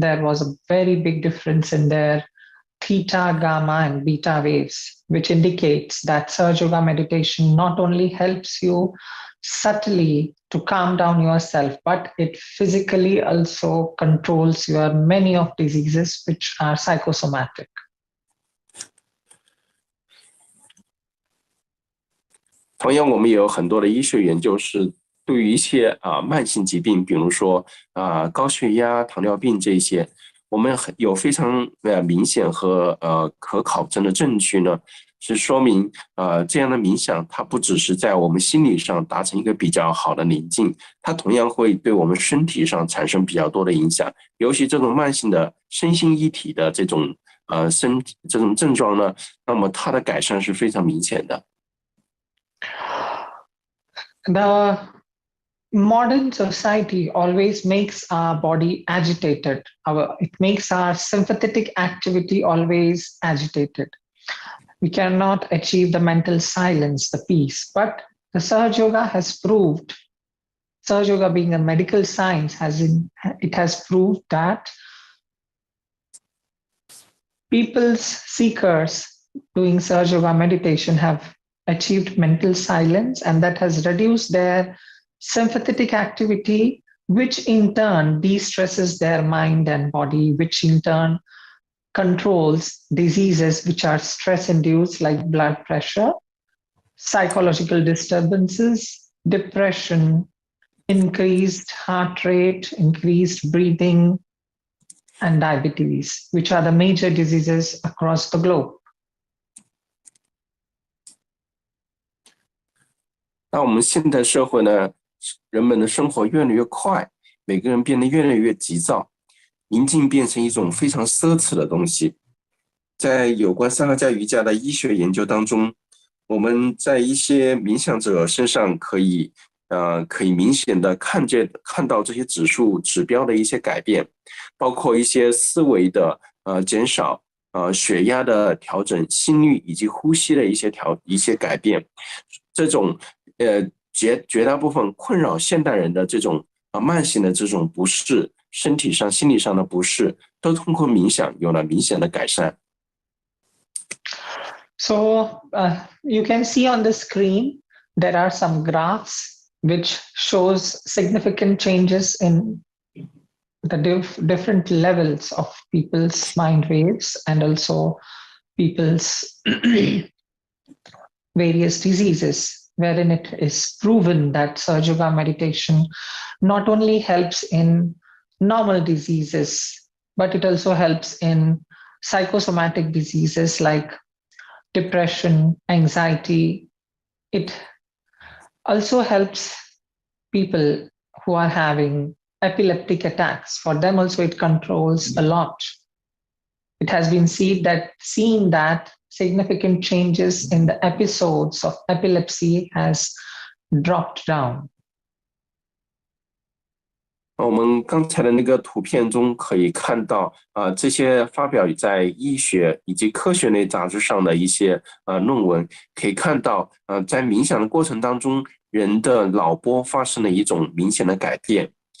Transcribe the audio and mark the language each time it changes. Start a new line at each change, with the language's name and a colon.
English: There was a very big difference in their theta, gamma, and beta waves, which indicates that Sahaja Yoga meditation not only helps you subtly to calm down yourself, but it physically also controls your many of diseases which are psychosomatic.
Chinese: 同样，我们也有很多的医学研究是对于一些慢性疾病，比如说高血压、糖尿病这些，我们有非常明显和可考证的证据呢，是说明这样的冥想，它不只是在我们心理上达成一个比较好的宁静，它同样会对我们身体上产生比较多的影响，尤其这种慢性的身心一体的这种症状呢，那么它的改善是非常明显的。
English: The modern society always makes our body agitated. It makes our sympathetic activity always agitated. We cannot achieve the mental silence, the peace. But the Sahaja Yoga has proved, Sahaja Yoga being a medical science, it has proved that people's seekers doing Sahaja Yoga meditation have achieved mental silence, and that has reduced their sympathetic activity, which in turn de-stresses their mind and body, which in turn controls diseases which are stress-induced like blood pressure, psychological disturbances, depression, increased heart rate, increased breathing, and diabetes, which are the major diseases across the globe.
Chinese: 那我们现代社会呢，人们的生活越来越快，每个人变得越来越急躁，宁静变成一种非常奢侈的东西。在有关萨哈迦瑜伽的医学研究当中，我们在一些冥想者身上可以明显的看到这些指标的一些改变，包括一些思维的减少，血压的调整，心率以及呼吸的一些改变。这种绝大部分困扰现代人的这种慢性的这种不适，身体上、心理上的不适，都通过冥想有了明显的改善。
English: So you can see on the screen, there are some graphs which shows significant changes in the different levels of people's mind waves and also people's various diseases, wherein it is proven that Sahaja Yoga meditation not only helps in normal diseases, but it also helps in psychosomatic diseases like depression, anxiety. It also helps people who are having epileptic attacks. For them also it controls a lot. It has been seen that significant changes in the episodes of epilepsy has dropped down.
Chinese: 我们刚才的那个图片中可以看到，这些发表在医学以及科学类杂志上的一些论文，可以看到，在冥想的过程当中，人的脑波发生了一种明显的改变。